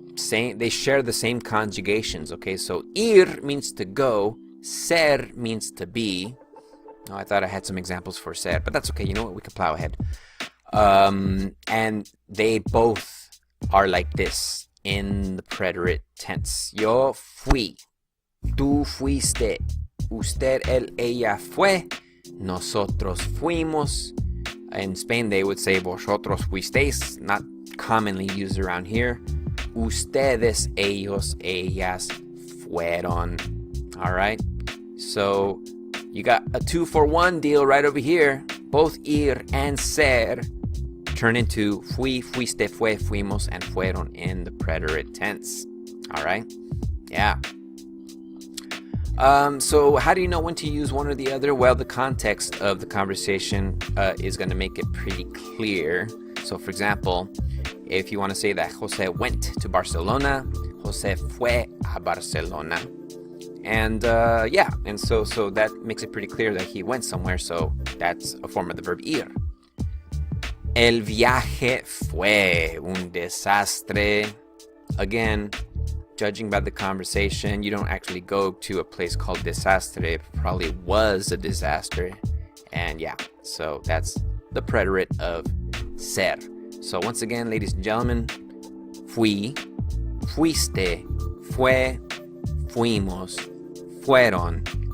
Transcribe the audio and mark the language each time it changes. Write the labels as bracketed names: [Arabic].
[English] They share the same conjugations. Okay, so ir means to go, ser means to be. Oh, I thought I had some examples for ser, but that's okay. You know what? We can plow ahead. And they both are like this in the preterite tense. [Spanish] Yo fui, tú fuiste, usted, él, ella fue, nosotros fuimos. [English] In Spain, they would say [Spanish] vosotros fuisteis, [English] not commonly used around here. [Spanish] Ustedes, ellos, ellas fueron. [English] All right. So you got a 2-for-1 deal right over here. Both ir and ser turn into fui, fuiste, fue, fuimos, and fueron in the preterite tense. All right? Yeah. So how do you know when to use one or the other? Well, the context of the conversation is going to make it pretty clear. So, for example, if you want to say that Jose went to Barcelona, [Spanish] Jose fue a Barcelona. [English] And and so that makes it pretty clear that he went somewhere. So that's a form of the verb ir. [Spanish] El viaje fue un desastre. [English] Again, judging by the conversation, you don't actually go to a place called desastre. It probably was a disaster. And yeah, so that's the preterite of ser. So once again, ladies and gentlemen, fui, fuiste, fue, fuimos, fueron.